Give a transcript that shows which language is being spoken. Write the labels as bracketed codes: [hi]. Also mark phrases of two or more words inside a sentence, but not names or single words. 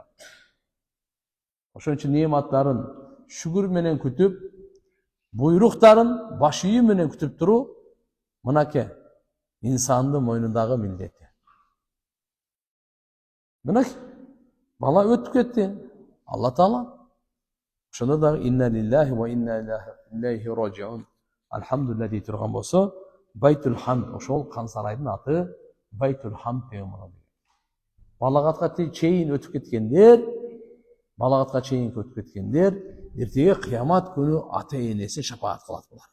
[ky] Ошон үчүн неаматтарын шүгүр менен күтүп, буйруктарын баш ийүү менен күтүп туруу мынакей инсандын мойнундагы милдети. Мынакей бала өтүп кетти. Алла Таала ошондо дагы [ar] إنا لله وإنا إليه راجعون, [ky] алхамдулилlah дей турган болсо, Байтул Хамд, ошол кан сарайдын аты Байтул Хамд деген болот. Балагатка чейин өтүп кеткендер, эртеге кыямат күнү ата энеси шапаат кылат булар.